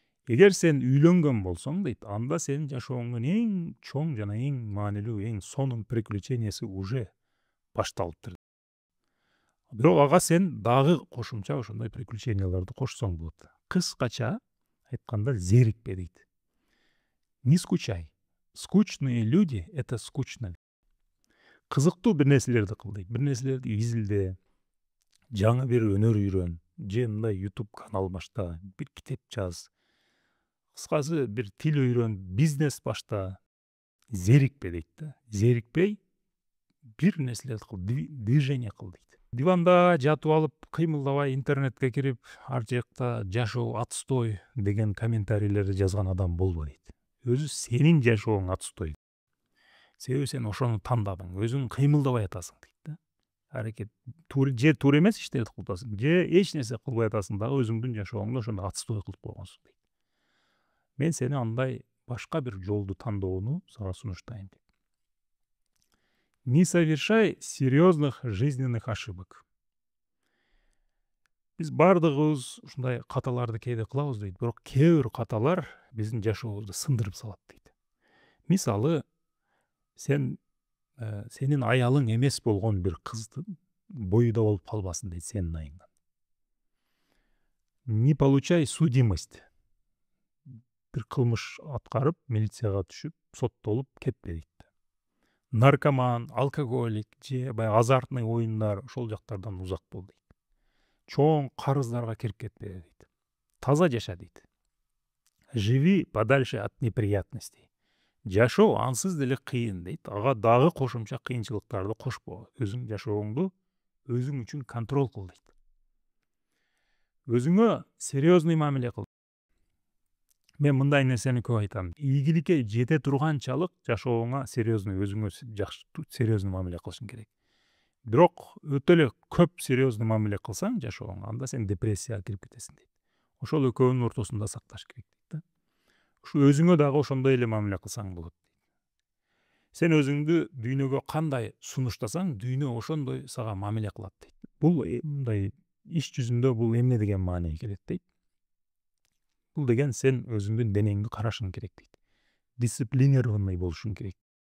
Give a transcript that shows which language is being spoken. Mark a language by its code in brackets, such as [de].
[ky] Эгер сен үйлөнгөн болсоң дейт, анда сенин жашооңдун эң чоң жана эң маанилүү, эң сонун приключениясы уже башталыптыр. Бирок ага сен дагы кошумча ошондой приключенияларды кошсоң болот. Кыскача айтканда, зерикпе дейт. [ru] Не скучай. Скучные люди — это скучно. [ky] Кызыктуу бир нерселерди кыл дейт. Бир нерселерди изилде, жаңы бир өнөр үйрөн, же мындай YouTube канал башта, бир китеп жаз. Кыскасы бир тил үйрөн, бизнес башта. Зерикпе дейт да. Зерикпей бир нерселерди кыл, движение кыл дейт. Диванда жатып алып, кыймылдабай интернетке кирип, ар жакта жашоо отстой деген комментарийлерди жазган адам болбо дейт. Өзү сенин жашооң отстой. Себеби сен ошону тандадың, өзүң кыймылдабай атасың дейт да. Аракет же туура эмес иштерди кылып атасың, же эч нерсе кылбай атасың дагы өзүңдүн жашооңду ошондой отстой кылып койгонсуң дейт. Мен сени андай башка бир жолду тандоону сага сунуштайм дейт. [ru] Не совершай серьезных жизненных ошибок. [ky] Биз баардыгыбыз ушундай каталарды кээде кылабыз дейт, бирок кээ бир каталар биздин жашообузду сындырып салат дейт. Мисалы, сенин аялың эмес болгон бир кыздын боюда болуп калбасын дейт сенин айыңдан. [ru] Не получай судимость. [ky] Бир кылмыш аткарып, милицияга түшүп, соттолуп кетпе дейт. Наркоман, алкоголик же баягы азартный оюндар ошол жактардан узак бол дейт. Чоң карыздарга кирип кетпе дейт. Таза жаша дейт. [ru] Живи подальше от неприятностей. [ky] Жашоо ансыз деле кыйын дейт. Ага дагы кошумча кыйынчылыктарды кошпо. Өзүң жашооңду өзүң үчүн контроль кыл дейт. Өзүңө серьезный мамиле кыл. Мен мындай нерсени көп айтам. Ийгиликке жете турганчалык жашооңа серьезный, өзүңө жакшы серьезный мамиле кылышың керек. Бирок өтө эле көп серьезный мамиле кылсаң жашооңа, анда сен депрессияга кирип кетесиң дейт. Ошол экөөнүн ортосунда сакташ керек дейт да. Ушу өзүңө дагы ошондой эле мамиле кылсаң болот. Сен өзүңдү дүйнөгө кандай сунуштасаң, дүйнө ошондой сага мамиле кылат дейт. Бул мындай иш жүзүндө бул эмне деген маанайга келет дейт. Бул деген сен өзүңдүн денеңди карашың керек дейт. Дисциплинированный болушуң керек.